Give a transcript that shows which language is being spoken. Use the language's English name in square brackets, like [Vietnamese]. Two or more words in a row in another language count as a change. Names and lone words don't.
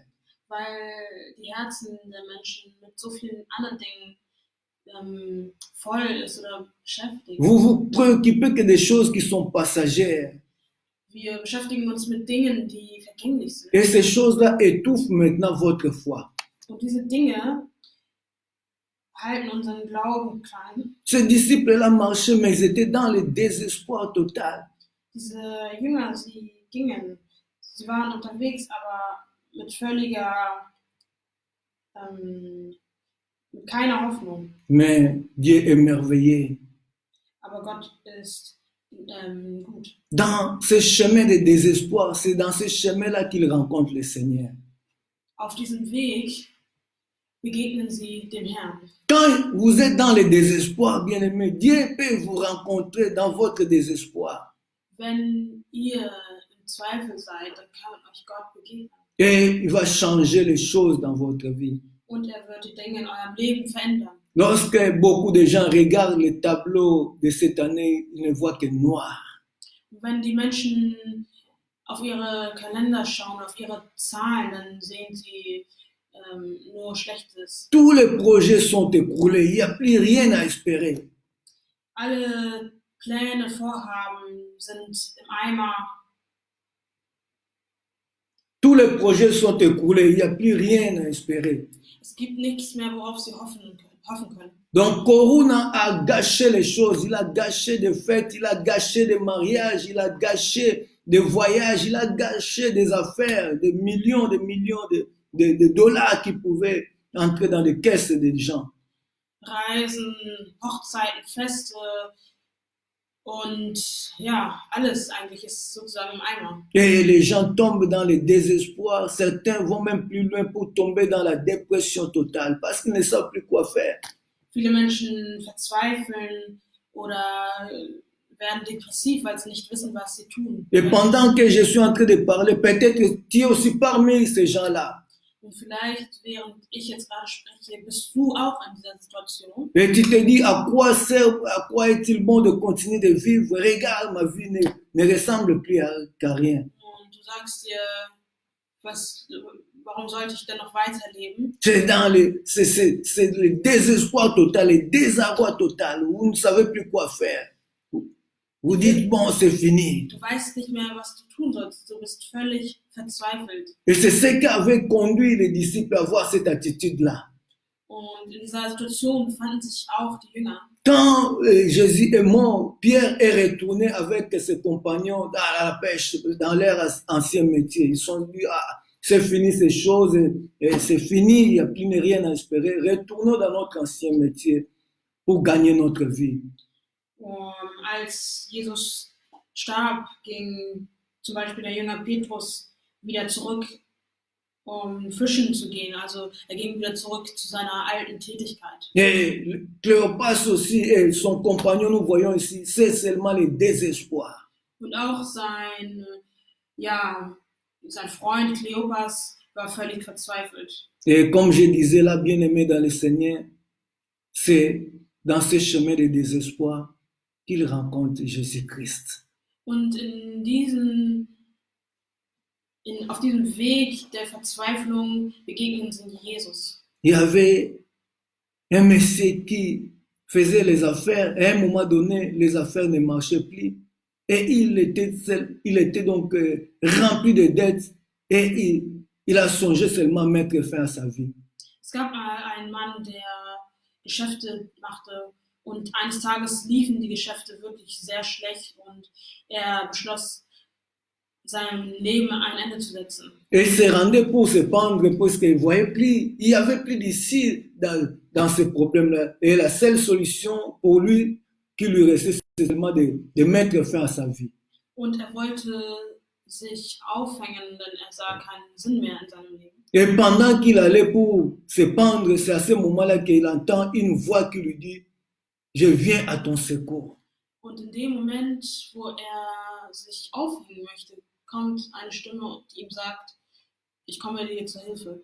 [German] Weil die Herzen der Menschen mit so vielen anderen Dingen voll ist oder beschäftigt. [French] Vous vous préoccupez que des choses qui sont passagères. [German] Wir beschäftigen uns mit Dingen, die vergänglich sind. [French] Et ces choses-là étouffent maintenant votre foi. [German] Und diese Dinge halten unseren Glauben klein. [French] Ces disciples-là marchaient, mais ils étaient dans le désespoir total. [German] Diese Jünger, sie waren unterwegs, aber mit mit keiner Hoffnung. [French] Mais Dieu est merveilleux. [German] Aber Gott ist gut. [French] Dans ce chemin de désespoir, c'est dans ce chemin-là qu'ils rencontrent le Seigneur. [German] Auf diesem Weg begegnen sie dem Herrn. [French] Quand vous êtes dans le désespoir, bien-aimé, Dieu peut vous rencontrer dans votre désespoir. [German] Wenn ihr im Zweifel seid, dann kann euch Gott begegnen. [French] Et il va changer les choses dans votre vie. [German] Und wird die Dinge in eurem Leben verändern. [French] Lorsque beaucoup de gens regardent le tableau de cette année, ils ne voient que noir. [German] Wenn die Menschen auf ihre Kalender schauen, auf ihre Zahlen, dann sehen sie nur Schlechtes. [French] Tous les projets sont écroulés, il n'y a plus rien à espérer. [German] Alle Pläne, Vorhaben sind im Eimer. [French] Tous les projets sont écroulés, il n'y a plus rien à espérer. [German] Es gibt nichts mehr, worauf sie hoffen können. [French] Donc Corona a gâché les choses, il a gâché des fêtes, il a gâché des mariages, il a gâché des voyages, il a gâché des affaires, des millions de dollars qui pouvaient entrer dans les caisses des gens. [German] Reisen, Hochzeiten, Feste und ja, alles eigentlich ist sozusagen im Eimer. [French] Et les gens tombent dans le désespoir, certains vont même plus loin pour tomber dans la dépression totale parce qu'ils ne savent plus quoi faire. [German] Viele Menschen verzweifeln oder werden depressiv, weil sie nicht wissen, was sie tun. [French] Et pendant que je suis en train de parler, peut-être que tu es aussi parmi ces gens-là. [German] Und vielleicht, während ich jetzt gerade spreche, bist du auch in dieser Situation. [French] Et tu te dis, à quoi est-il bon de continuer de vivre? Regarde, ma vie ne ressemble plus qu'à rien. [German] Und du sagst dir, warum sollte ich denn noch weiterleben? [French] C'est le désespoir total, le désarroi total. Vous ne savez plus quoi faire. Vous dites, bon, c'est fini. [German] Du weißt nicht mehr, was du tun sollst. Du bist völlig verzweifelt. [French] Et c'est ce qui avait conduit les disciples à avoir cette attitude-là. [German] Und in dieser Situation befanden sich auch die Jünger. [French] Quand Jésus est mort, Pierre est retourné avec ses compagnons à la pêche, dans leur ancien métier. Ils sont dit, ah, c'est fini ces choses, c'est fini, il n'y a plus rien à espérer. Retournons dans notre ancien métier pour gagner notre vie. [German] Als Jesus starb, ging zum Beispiel der Jünger Petrus wieder zurück, um fischen zu gehen. Also er ging wieder zurück zu seiner alten Tätigkeit. [French] Et Cléopas aussi et son compagnon, nous voyons ici, c'est seulement le désespoir. [German] Und auch sein Freund Kleopas war völlig verzweifelt. [French] Et comme je disais là, bien-aimé dans le Seigneur, c'est dans ce chemin de désespoir qu'il rencontre Jésus-Christ. [German] Und auf diesem Weg der Verzweiflung begegnen sie Jesus. [French] Il y avait un monsieur qui faisait les affaires, et à un moment donné, les affaires ne marchaient plus. Et il était donc rempli de dettes et il a songé seulement à mettre fin à sa vie. [German] Es gab einen Mann, der Geschäfte machte und eines Tages liefen die Geschäfte wirklich sehr schlecht und er beschloss, seinem Leben ein Ende zu setzen. [French] Et il se rendait pour se pendre parce qu'il voyait plus, il n'y avait plus d'issue dans ce problème-là. Et la seule solution pour lui qui lui restait, c'est seulement de mettre fin à sa vie. [German] Und er wollte sich aufhängen, denn er sah keinen Sinn mehr in seinem Leben. [French] Et pendant qu'il allait pour se pendre, c'est à ce moment-là qu'il entend une voix qui lui dit, je viens à ton secours. [German] Und in dem Moment, wo er sich aufhängen möchte, kommt eine Stimme, die ihm sagt, ich komme dir zur Hilfe.